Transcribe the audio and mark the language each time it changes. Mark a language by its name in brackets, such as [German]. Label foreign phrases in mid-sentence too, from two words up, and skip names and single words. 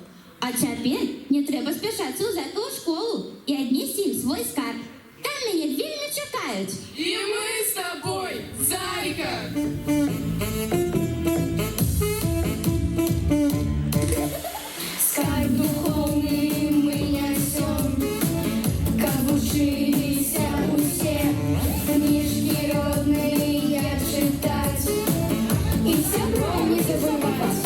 [Belarusian] А цяпер не трэба спяшацца ў зайкавую школу і аднесці ім свой скарб. Там мяне вельмі чакаюць. І мы з тобой, зайка! [Russian] Скарб духовный мы несем, как учились усе, книжки родные читать и сябром не забывать.